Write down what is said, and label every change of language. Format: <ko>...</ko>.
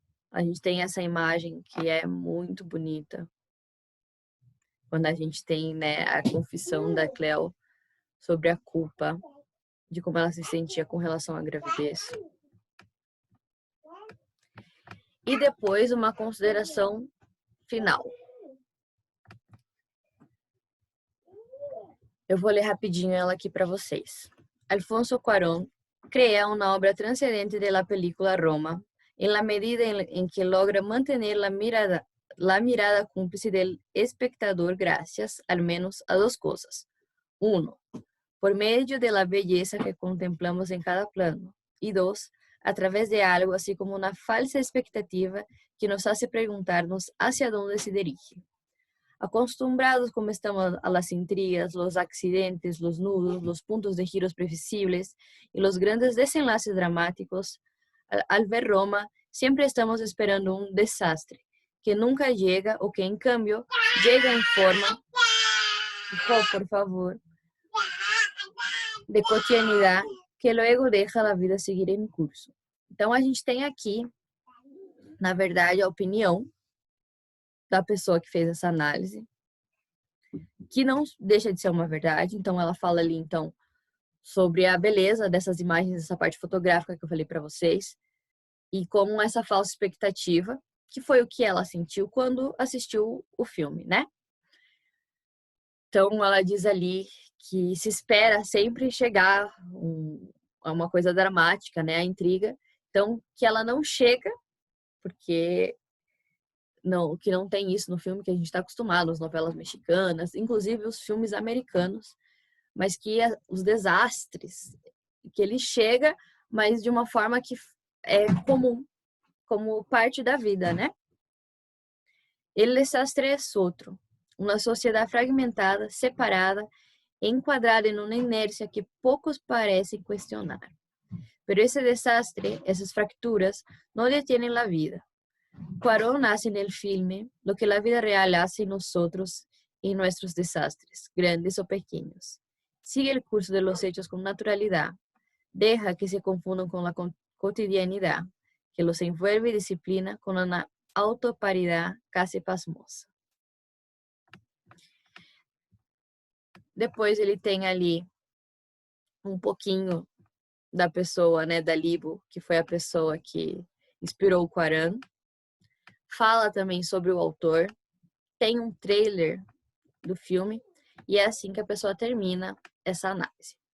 <pt>A gente tem essa imagem que é muito bonita, quando a gente tem, né, a confissão da Cleo sobre a culpa, de como ela se sentia com relação à gravidez. E depois uma consideração final. Eu vou ler rapidinho ela aqui para vocês.</pt> <es>Alfonso Cuarón crea una obra trascendente de la película Roma en la medida en que logra mantener la mirada cómplice del espectador gracias al menos a dos cosas. Uno, por medio de la belleza que contemplamos en cada plano. Y dos, a través de algo así como una falsa expectativa que nos hace preguntarnos hacia dónde se dirige. Acostumbrados como estamos a las intrigas, los accidentes, los nudos, los puntos de giros previsibles y los grandes desenlaces dramáticos, al ver Roma, siempre estamos esperando un desastre que nunca llega o que en cambio llega en forma, por favor, de</es> <pt>cotidianidade que logo deixa a vida seguir em curso. Então, a gente tem aqui, na verdade, a opinião da pessoa que fez essa análise, que não deixa de ser uma verdade. Então, ela fala ali, então, sobre a beleza dessas imagens, essa parte fotográfica que eu falei para vocês, e como essa falsa expectativa, que foi o que ela sentiu quando assistiu o filme, né? Então, ela diz ali que se espera sempre chegar a uma coisa dramática, né? A intriga. Então, que ela não chega, porque que não tem isso no filme que a gente está acostumado, as novelas mexicanas, inclusive os filmes americanos, mas que os desastres, que ele chega, mas de uma forma que é comum, como parte da vida, né?</pt> <es>El desastre es otro, una sociedad fragmentada, separada, encuadrada en una inercia que pocos parecen cuestionar. Pero ese desastre, esas fracturas, no detienen la vida. Cuarón hace en el filme lo que la vida real hace en nosotros y en nuestros desastres, grandes o pequeños. Sigue el curso de los hechos con naturalidad, deja que se confundan con la cotidianidad, que los envuelve y disciplina con una autoparidade casi pasmosa.</es> <pt>Depois ele tem ali um pouquinho da pessoa, né, da Libo, que foi a pessoa que inspirou o Cuarón. Fala também sobre o autor. Tem um trailer do filme e é assim que a pessoa termina essa análise.</pt>